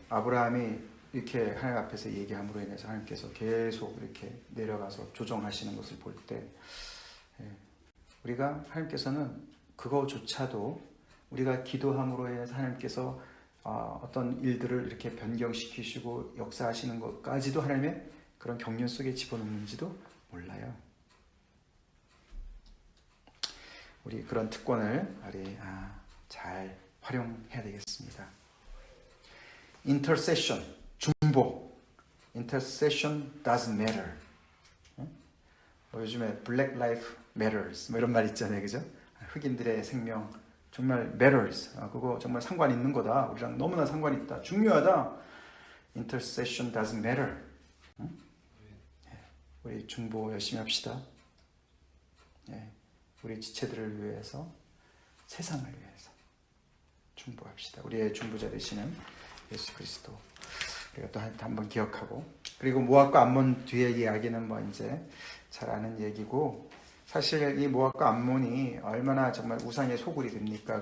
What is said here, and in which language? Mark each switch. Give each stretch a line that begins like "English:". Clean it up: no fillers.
Korean: 아브라함이 이렇게 하나님 앞에서 얘기함으로 인해서 하나님께서 계속 이렇게 내려가서 조정하시는 것을 볼 때, 우리가 하나님께서는 그거조차도 우리가 기도함으로 해서 하나님께서 어떤 일들을 이렇게 변경시키시고 역사하시는 것까지도 하나님의 그런 경륜 속에 집어넣는지도 몰라요. 우리 그런 특권을 우리 잘 활용해야 되겠습니다.
English: Intercession, 중보. Intercession doesn't matter.
Korean: 요즘에 Black Life Matters 뭐 이런 말 있잖아요, 그죠? 흑인들의 생명 정말 matters. 그거 정말 상관 있는 거다. 우리랑 너무나 상관 있다. 중요하다.
English: Intercession doesn't matter.
Korean: 우리 중보 열심히 합시다. 우리 지체들을 위해서, 세상을 위해서 중보합시다. 우리의 중보자 되시는 예수 그리스도 우리가 또 한번 기억하고, 그리고 모압과 암몬 뒤에 이야기는 뭐 이제 잘 아는 얘기고, 사실 이 모압과 암몬이 얼마나 정말 우상의 소굴이 됩니까?